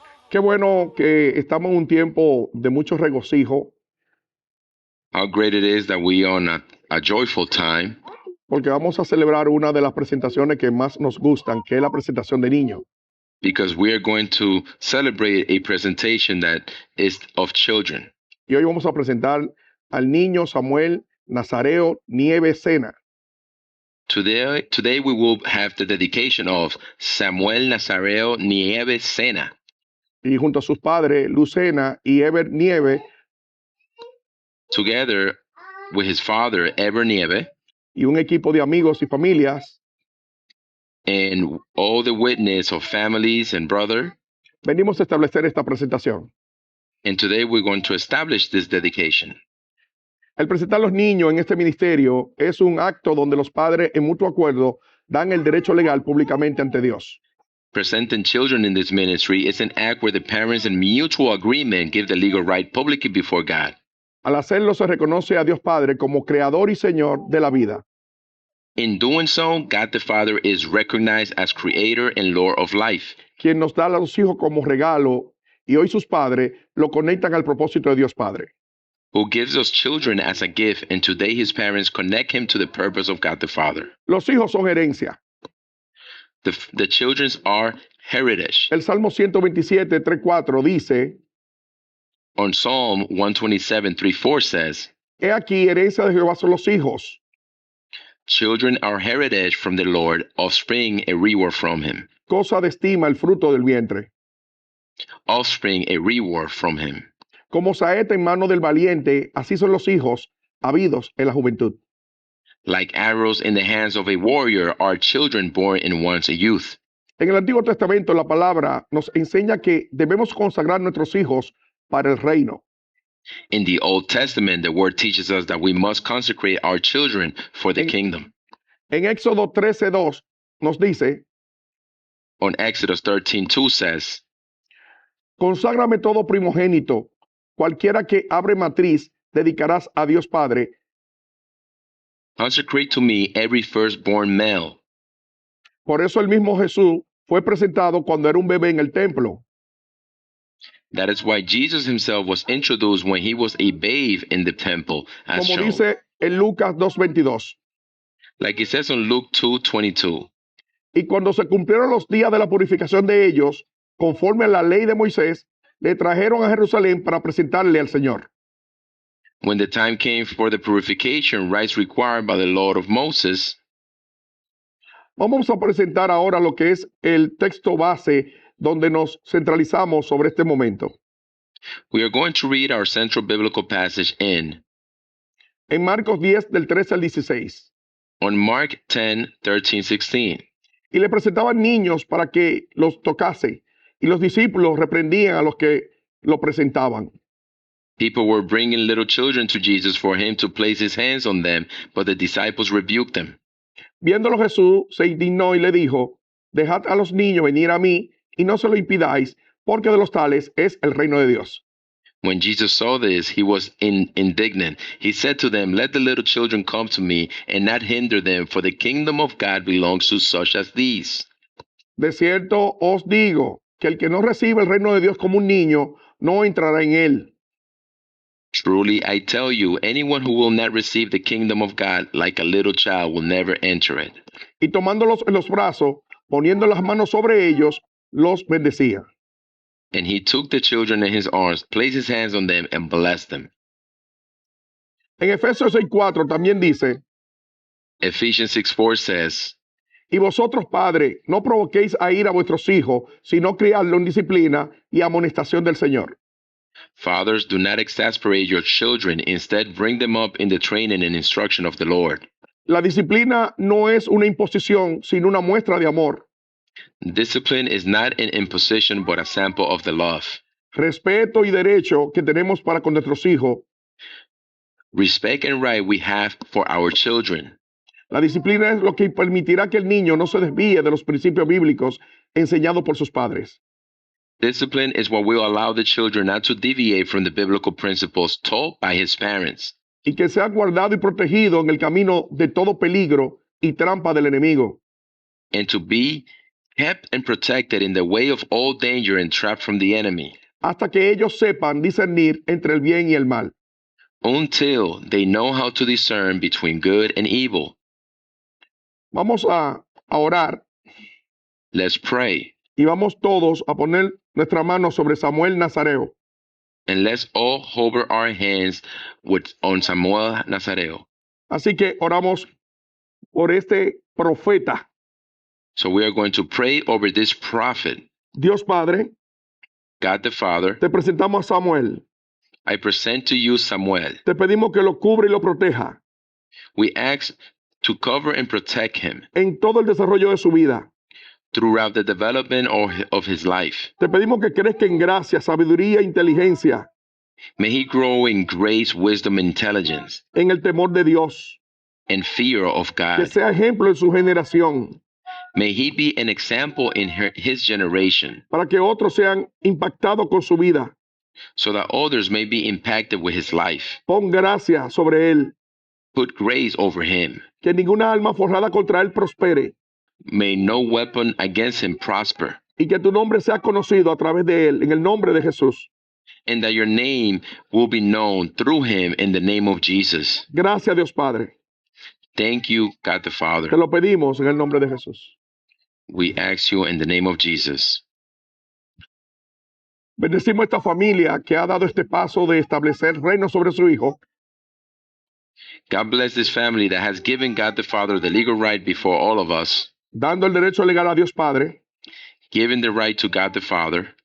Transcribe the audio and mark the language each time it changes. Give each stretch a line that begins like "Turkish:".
Spanish: Qué bueno que estamos en un tiempo de mucho regocijo,
English: How great it is that we are on a joyful time,
Spanish: porque vamos a celebrar una de las presentaciones que más nos gustan, que es la presentación de niños.
English: because we are going to celebrate a presentation that is of children.
Spanish: Y hoy vamos a presentar al niño Samuel Nazareo Nieves Sena.
English: Today we will have the dedication of Samuel Nazareo Nieves Sena,
Spanish: Y junto a sus padres, Lucena y Ever Nieve,
English: together with his father, Eber Nieve,
Spanish: y un equipo de amigos y familias,
English: and all the witness of families and brother.
Spanish: venimos a establecer esta presentación.
English: And today we're going to establish this dedication.
Spanish: El presentar a los niños en este ministerio es un acto donde los padres, en mutuo acuerdo, dan el derecho legal públicamente ante Dios.
English: Presenting children in this ministry is an act where the parents in mutual agreement give the legal right publicly before God.
Spanish: Al hacerlo se reconoce a Dios Padre como creador y Señor de la vida.
English: In doing so, God the Father is recognized as creator and Lord of life,
Spanish: Quien nos da a los hijos como regalo y hoy sus padres lo conectan al propósito de Dios Padre.
English: who gives us children as a gift, and today his parents connect him to the purpose of God the Father.
Spanish: Los hijos son herencia.
English: The children's are heritage.
Spanish: El Salmo 127, 3:4 dice,
English: On Psalm 127:3-4 says,
Spanish: he aquí herencia de Jehová son los hijos.
English: children are heritage from the Lord, offspring a reward from him.
Spanish: Cosa de estima el fruto del vientre.
English: Offspring a reward from him.
Spanish: Como saeta en mano del valiente, así son los hijos habidos en la juventud.
English: Like arrows in the hands of a warrior are children born in one's youth.
Spanish: En el Antiguo Testamento la palabra nos enseña que debemos consagrar nuestros hijos para el reino.
English: In the Old Testament, the word teaches us that we must consecrate our children for the kingdom.
Spanish: En Éxodo 13:2 nos dice,
English: On Exodus 13:2 says,
Spanish: conságrame todo primogénito, cualquiera que abre matriz, dedicarás a Dios Padre.
English: consecrate to me every firstborn male.
Spanish: Por eso el mismo Jesús fue presentado cuando era un bebé en el templo.
English: That is why Jesus himself was introduced when he was a babe in the temple, as
Spanish: Como
English: shown.
Spanish: dice en Lucas 2:22.
English: Like it says on Luke 2:22.
Spanish: Y cuando se cumplieron los días de la purificación de ellos, conforme a la ley de Moisés, le trajeron a Jerusalén para presentarle al Señor.
English: When the time came for the purification rites required by the law of Moses,
Spanish: Vamos a presentar ahora lo que es el texto base donde nos centralizamos sobre este momento.
English: we are going to read our central biblical passage in
Spanish: En Marcos 10, del 13 al 16.
English: on Mark 10:13-16.
Spanish: Y le presentaban niños para que los tocase, y los discípulos reprendían a los que lo presentaban.
English: People were bringing little children to Jesus for him to place his hands on them, but the disciples rebuked them.
Spanish: Viéndolo Jesús se indignó y le dijo, dejad a los niños venir a mí y no se lo impidáis, porque de los tales es el reino de Dios.
English: When Jesus saw this, he was indignant. He said to them, let the little children come to me and not hinder them, for the kingdom of God belongs to such as these.
Spanish: De cierto os digo que el que no recibe el reino de Dios como un niño, no entrará en él.
English: Truly, I tell you, anyone who will not receive the kingdom of God like a little child will never enter it.
Spanish: Y tomándolos en los brazos, poniendo las manos sobre ellos, los bendecía.
English: And he took the children in his arms, placed his hands on them, and blessed them.
Spanish: En Efesios 6:4 también dice,
English: Ephesians 6:4 says,
Spanish: Y vosotros, padres, no provoquéis a ir a vuestros hijos, sino criadlo en disciplina y amonestación del Señor.
English: Fathers, do not exasperate your children. Instead, bring them up in the training and instruction of the Lord.
Spanish: La disciplina no es una imposición, sino una muestra de amor,
English: Discipline is not an imposition, but a sample of the love.
Spanish: respeto y derecho que tenemos para con nuestros hijos.
English: Respect and right we have for our children.
Spanish: La disciplina es lo que permitirá que el niño no se desvíe de los principios bíblicos enseñados por sus padres.
English: Discipline is what will allow the children not to deviate from the biblical principles taught by his parents,
Spanish: Y que sea guardado y protegido en el camino de todo peligro y trampa del enemigo.
English: and to be kept and protected in the way of all danger and trap from the enemy,
Spanish: Hasta que ellos sepan discernir entre el bien y el mal.
English: until they know how to discern between good and evil.
Spanish: Vamos a orar
English: Let's pray,
Spanish: y vamos todos a poner nuestra mano sobre Samuel Nazareo.
English: and let's all hover our hands on Samuel Nazareo.
Spanish: Así que oramos por este profeta.
English: So we are going to pray over this prophet.
Spanish: Dios Padre,
English: God the Father,
Spanish: te presentamos a Samuel.
English: I present to you Samuel.
Spanish: Te pedimos que lo cubra y lo proteja
English: We ask to cover and protect him
Spanish: en todo el desarrollo de su vida.
English: throughout the development of his life.
Spanish: Te pedimos que crezca en gracia, sabiduría e inteligencia,
English: May he grow in grace, wisdom, intelligence,
Spanish: en el temor de Dios.
English: and fear of
Spanish: Que
English: God.
Spanish: sea ejemplo en su generación,
English: May he be an example in his generation,
Spanish: para que otros sean impactados con su vida.
English: so that others may be impacted with his life.
Spanish: Pon gracia sobre él.
English: Put grace over him.
Spanish: Que ninguna alma forjada contra él prospere.
English: May no weapon against him prosper,
Spanish: Y que tu nombre sea conocido a través de él, en el nombre de Jesús.
English: and that your name will be known through him in the name of Jesus.
Spanish: Gracias, Dios Padre.
English: Thank you, God the Father.
Spanish: Te lo pedimos en el nombre de Jesús.
English: We ask you in the name of Jesus.
Spanish: Bendecimos esta familia que ha dado este paso de establecer reino sobre su hijo.
English: God bless this family that has given God the Father the legal right before all of us,
Spanish: Dando el derecho legal a Dios Padre
English: giving the right to God the Father